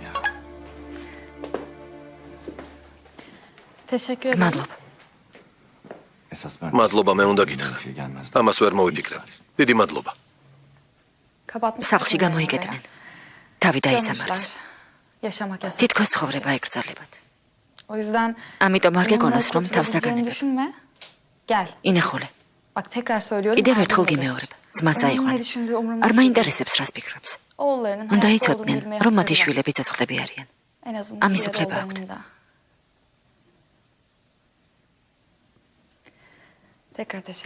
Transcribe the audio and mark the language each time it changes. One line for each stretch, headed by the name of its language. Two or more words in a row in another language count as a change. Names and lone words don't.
Georgian: მადლობა. მადლობა, მე უნდა გითხრა. ამას ვერ მოვიფიქრებ. დიდი მადლობა. სახლში გამოიგედნენ. თავი დაისამარეს. თითქოს ცხოვრება ეკრძალებათ.
Turkish: O yüzden
Georgian: ამიტომ არ გეკონოს რომ
Turkish: kötü
Georgian: თავს
Turkish: olabileceğini
Georgian: დაგანებებ.
Turkish: düşünme. Gel.
Georgian: ინახულე.
Turkish: Bak tekrar söylüyorum.
Georgian: კიდევ
Turkish: kalbim
Georgian: ერთხელ
Turkish: orada
Georgian: გიმეორებ.
Turkish: işte.
Georgian: ძმაც
Turkish: Onun ne
Georgian: აიყვანე.
Turkish: düşündüğü umurumda
Georgian: არ
Turkish: değil.
Georgian: მაინტერესებს რას ფიქრობს.
Turkish: Oğullarının
Georgian: უნდა
Turkish: hayatta olduğunu
Georgian: იცოდნენ
Turkish: bilmeye
Georgian: რომ მათი
Turkish: hakları var.
Georgian: შვილები ცოცხლები არიან.
Turkish: En azından
Georgian: ამის
Turkish: diğer
Georgian: უფლება აქვთ.
Turkish: oğullarının da. Tekrar teşekkür